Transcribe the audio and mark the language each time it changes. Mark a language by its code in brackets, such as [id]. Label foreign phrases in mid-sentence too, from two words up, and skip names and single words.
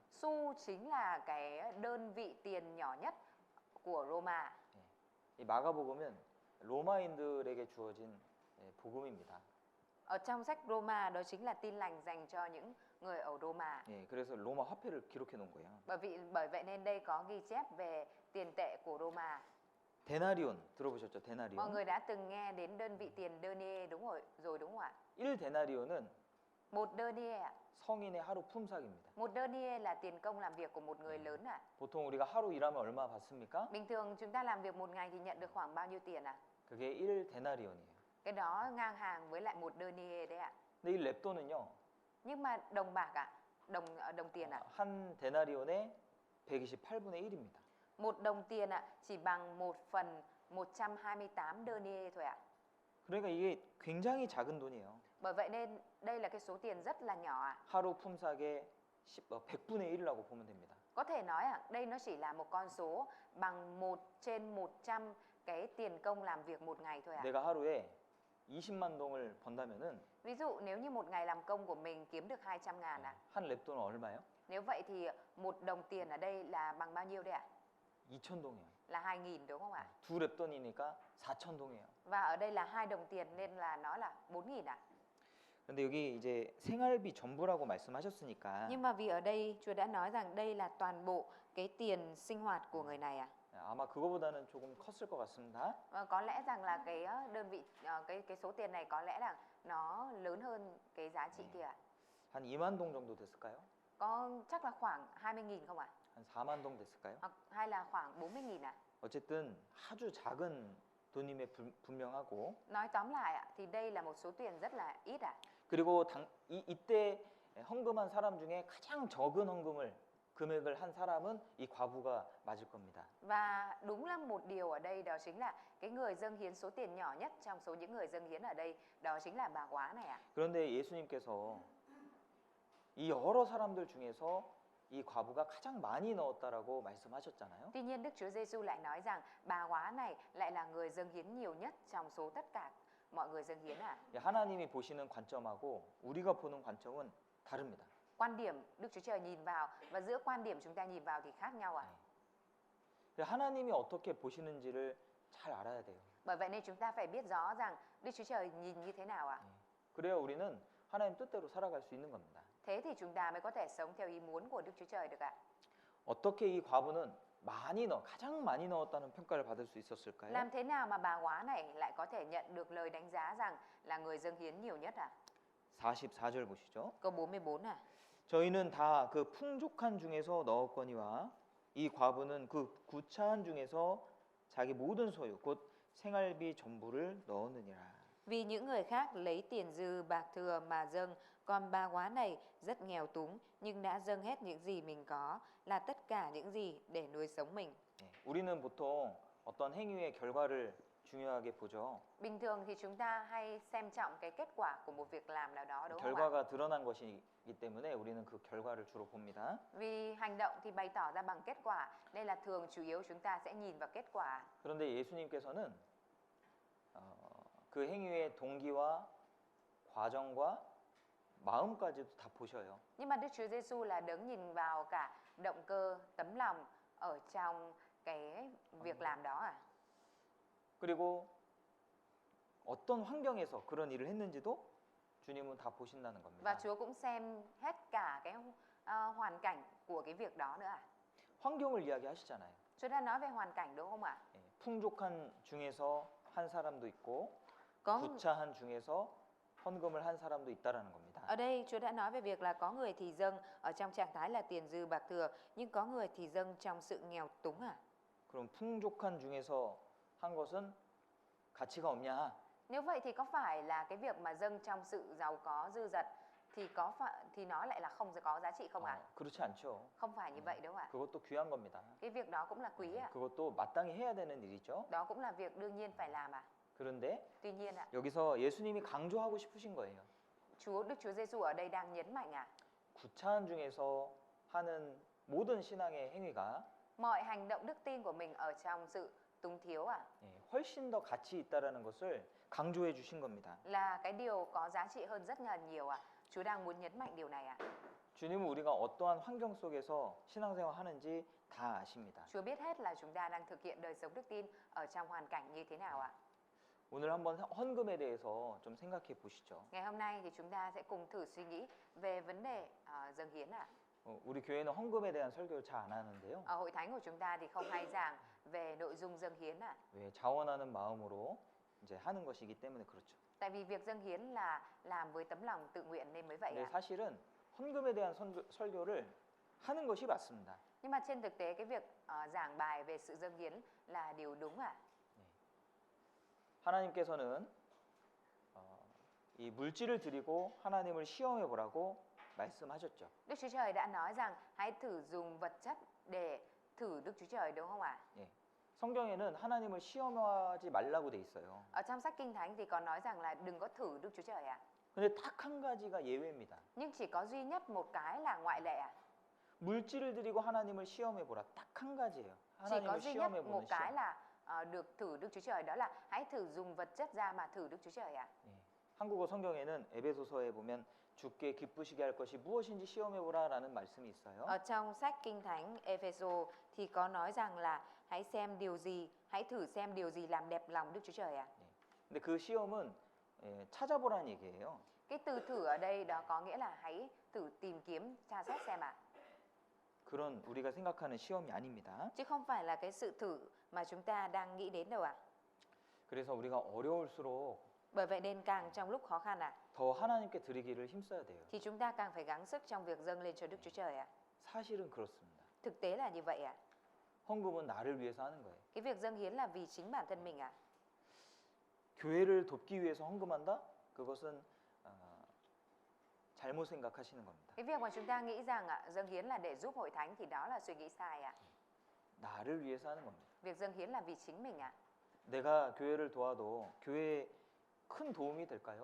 [vi] Xu chính là cái đơn vị tiền nhỏ nhất của Roma. [ko] 이 마가복음은 로마인들에게 주어진 복음입니다. [vi] Ở trong sách Roma đó chính là tin lành dành cho những người ở Roma. [ko] 예, 그래서 로마 화폐를 기록해 놓은 거예요. [vi] Bởi vậy nên đây có ghi chép về tiền tệ của Roma. [ko] 데나리온 들어보셨죠? [vi] Mọi [ko] 데나리온. [vi] người đã từng nghe đến đơn vị tiền denier đúng không ạ? [ko] 1데나리온은 [vi] Một denier ạ. [ko] 성인의 하루 품삯입니다. [vi] Một denier là tiền công làm việc của một người lớn ạ. [ko] 보통 우리가 하루 일하면 얼마 받습니까? [vi] Bình thường chúng ta làm việc một ngày thì nhận được khoảng bao nhiêu tiền ạ? [ko] 그게 1데나리온이에요. [vi] Cái đó ngang hàng với lại một denier đấy ạ. [ko] 근데 이 렙돈은요. [vi] Nhưng mà đồng bạc ạ, đồng tiền ạ. [ko] 한 데나리온에 128분의 1입니다. [vi] Một đồng tiền ạ chỉ bằng 1/128 denier thôi ạ. [ko] 그러니까 이게 굉장히 작은 돈이에요. [vi] Bởi vậy nên đây là cái số tiền rất là nhỏ ạ. [ko] 하루 품삯의 100분의 1이라고 보면 됩니다. [vi] Có thể nói ạ, đây nó chỉ là một con số bằng 1/100 cái tiền công làm việc một ngày thôi ạ. [ko] 내가 하루에 20만 동을 번다면은 [vi] Ví dụ nếu như một ngày làm công của mình kiếm được 200.000 ạ. [ko] 한 렙돈은 얼마예요? [vi] Nếu vậy thì một đồng tiền ở đây là bằng bao nhiêu đấy ạ? [ko] 2,000동이에요. [vi] Là 2.000 đúng không ạ? [ko] 두 렙돈이니까 4,000동이에요. [vi] Và ở đây là 2 đồng tiền nên là nó là 4.000 ạ. [ko] 근데 여기 이제 생활비 전부라고 말씀하셨으니까 [vi] Nhưng mà vì ở đây Chúa đã nói rằng đây là toàn bộ cái tiền sinh hoạt của người này ạ. [ko] 아마 그거보다는 조금 컸을 것 같습니다. [vi] Và có lẽ rằng là cái đơn vị cái số tiền này có lẽ là nó lớn hơn cái giá trị kia ạ. [ko] 한 2만 동 정도 됐을까요? [vi] Có chắc là khoảng 20.000 không ạ? [ko] 한 4만 동 됐을까요? [vi] Hoặc hay là khoảng 40.000 ạ? [ko] 어쨌든 아주 작은 돈임에 분명하고 [vi] Nói tóm lại ạ, thì đây là một số tiền rất là ít ạ. [ko] 그리고 이때 헌금한 사람 중에 가장 적은 헌금을 금액을 한 사람은 이 과부가 맞을 겁니다. [vi] Và đúng là một điều ở đây đó chính là cái người dâng hiến số tiền nhỏ nhất trong số những người dâng hiến ở đây đó chính là bà góa này ạ. [ko] 그런데 예수님께서 이 여러 사람들 중에서 이 과부가 가장 많이 넣었다라고 말씀하셨잖아요. [vi] Tuy nhiên Đức Chúa Giêsu lại nói rằng bà góa này lại là người dâng hiến nhiều nhất trong số tất cả mọi người dâng hiến ạ. [ko] 하나님이 보시는 관점하고 우리가 보는 관점은 다릅니다. [vi] Quan điểm Đức Chúa Trời nhìn vào và giữa quan điểm chúng ta nhìn vào thì khác nhau ạ. [ko] 하나님이 어떻게 보시는지를 잘 알아야 돼요. [vi] Bởi vậy nên chúng ta phải biết rõ rằng Đức Chúa Trời nhìn như thế nào ạ. [ko] 그래야 우리는 하나님 뜻대로 살아갈 수 있는 겁니다. [vi] Thế thì chúng ta mới có thể sống theo ý muốn của Đức Chúa Trời được ạ. [ko] 어떻게 이 과부는 가장 많이 넣었다는 평가를 받을 수 있었을까요? [vi] Làm thế nào mà bà góa này lại có thể nhận được lời đánh giá rằng là người dâng hiến nhiều nhất ạ? [ko] 44절 보시죠. [vi] Câu 44 à. [ko] 저희는 다 그 풍족한 중에서 넣었거니와 이 과부는 그 구차한 중에서 자기 모든 소유 곧 생활비 전부를 넣었느니라. [vi] Vì những người khác lấy tiền dư bạc thừa mà dâng, còn bà góa này rất nghèo túng nhưng đã dâng hết những gì mình có, là tất cả những gì để nuôi sống mình. [ko] 우리는 보통 어떤 행위의 결과를 중요하게 보죠. [vi] Bình thường thì chúng ta hay xem trọng cái kết quả của một việc làm nào đó đúng không ạ? [ko] 결과가 드러난 것이기 때문에 우리는 그 결과를 주로 봅니다. [vi] Vì hành động thì bày tỏ ra bằng kết quả nên là thường chủ yếu chúng ta sẽ nhìn vào kết quả. [ko] 그런데 예수님께서는 그 행위의 동기와 과정과 마음까지도 다 보셔요. [vi] Nhưng mà Đức Chúa Giêsu là đấng nhìn vào cả động cơ, tấm lòng ở trong cái việc làm đó à. [ko] 그리고 어떤 환경에서 그런 일을 했는지도 주님은 다 보신다는 [vi] Và [ko] 겁니다. [vi] Chúa cũng xem hết cả cái hoàn cảnh của cái việc đó nữa à. [ko] 환경을 이야기하시잖아요. [vi] Chúa đã nói về hoàn cảnh đúng không ạ? [ko] 풍족한 중에서 한 사람도 있고 [vi] Có [ko] 구차한 중에서 헌금을 한 사람도 있다라는 겁니다. [vi] ở đây Chúa đã nói về việc là có người thì dâng ở trong trạng thái là tiền dư bạc thừa, nhưng có người thì dâng trong sự nghèo túng à. [ko] 그럼 풍족한 중에서 한 것은 가치가 없냐? [vi] Nếu vậy thì có phải là cái việc mà dâng trong sự giàu có dư dật thì nó lại là không có giá trị không ạ? [ko] 그렇지 않죠. [vi] Không phải như vậy đâu ạ. [ko] 그것도 귀한 겁니다. [vi] Cái việc đó cũng là quý ạ. [ko] 그것도 마땅히 해야 되는 일이죠. [vi] Đó cũng là việc đương nhiên phải làm ạ. [ko] 그런데 [vi] Tuy nhiên ạ, [ko] 여기서 예수님이 강조하고 싶으신 거예요. [vi] Đức Chúa Giêsu ở đây đang nhấn mạnh ạ. [ko] 구차한 중에서 하는 모든 신앙의 행위가 [vi] Mọi hành động đức tin của mình ở trong sự túng thiếu ạ, [ko] 훨씬 더 가치 있다라는 것을 강조해 주신 겁니다. [vi] là cái điều có giá trị hơn rất là nhiều ạ. Chúa đang muốn nhấn mạnh điều này ạ. [ko] 주님은 우리가 어떠한 환경 속에서 신앙생활 하는지 다 아십니다. [vi] Chúa biết hết là chúng ta đang thực hiện đời sống đức tin ở trong hoàn cảnh như thế nào ạ? [ko] 오늘 한번 헌금에 대해서 좀 생각해 보시죠. [vi] Ngày hôm nay thì chúng ta sẽ cùng thử suy nghĩ về vấn đề dâng hiến ạ. [ko] 우리 교회는 헌금에 대한 설교를 잘 안 하는데요. [vi] Ở hội thánh của chúng ta thì không hay giảng về nội dung dâng hiến ạ. [ko] 왜 자원하는 마음으로 이제 하는 것이기 때문에 그렇죠. [vi] Tại vì việc dâng hiến là làm với tấm lòng tự nguyện nên mới vậy [ko] 근데 [vi] ạ. [ko] 사실은 헌금에 대한 설교를 하는 것이 맞습니다. [vi] Nhưng mà trên thực tế cái việc giảng bài về sự dâng hiến là điều đúng ạ. [ko] 하나님께서는 이 물질을 드리고 하나님을 시험해 보라고 말씀하셨죠. [vi] Đức Chúa Trời đã nói rằng hãy thử dùng vật chất để thử Đức Chúa Trời đúng không ạ? [ko] 예. 성경에는 하나님을 시험하지 말라고 돼 있어요. [vi] Ở trong sách Kinh Thánh thì có nói rằng là đừng có thử Đức Chúa Trời ạ. [ko] 근데 딱 한 가지가 예외입니다. [vi] Nhưng chỉ có duy nhất một cái là ngoại lệ ạ. [ko] 물질을 드리고 하나님을 시험해 보라. 딱 한 가지예요. [vi] Chỉ có [ko] 하나님을 [vi] duy nhất [ko] 시험해 [vi] một [ko] 보는 [vi] cái [ko] 시험. [vi] là được thử Đức Chúa Trời, đó là hãy thử dùng vật chất ra mà thử Đức Chúa Trời ạ. [ko] 예. 한국어 성경에는 에베소서에 보면 주께 기쁘시게 할 것이 무엇인지 시험해 보라라는 말씀이 있어요. [vi] Ở trong sách Kinh Thánh Epheso thì có nói rằng là hãy thử xem điều gì làm đẹp lòng Đức Chúa Trời ạ. [ko] 근데 그 시험은 찾아보라는 얘기예요. [vi] Cái từ thử ở đây đó có nghĩa là hãy thử tìm kiếm tra xét xem ạ. [ko] 그런 우리가 생각하는 시험이 아닙니다. [vi] Chứ không phải là cái sự thử mà chúng ta đang nghĩ đến đâu ạ. [ko] 그래서 우리가 어려울수록 [vi] Bởi vậy nên càng trong lúc khó khăn ạ, [ko] 더 하나님께 드리기를 힘써야 돼요. [vi] thì chúng ta càng phải gắng sức trong việc dâng lên cho Đức Chúa Trời ạ. [ko] 사실은 그렇습니다. [vi] Thực tế là như vậy ạ. [ko] 헌금은 나를 위해서 하는 거예요. [vi] Cái việc dâng hiến là vì chính bản thân mình ạ. [ko] 교회를 돕기 위해서 헌금한다? 그것은 잘못 생각하시는 겁니다. [vi] Cái việc mà chúng ta nghĩ rằng dâng hiến là để giúp hội thánh thì đó là suy nghĩ sai ạ. [ko] 나를 위해서 하는 겁니다. [vi] Việc dâng hiến là vì chính mình ạ. [ko] 내가 교회를 도와도 교회에 큰 도움이 될까요?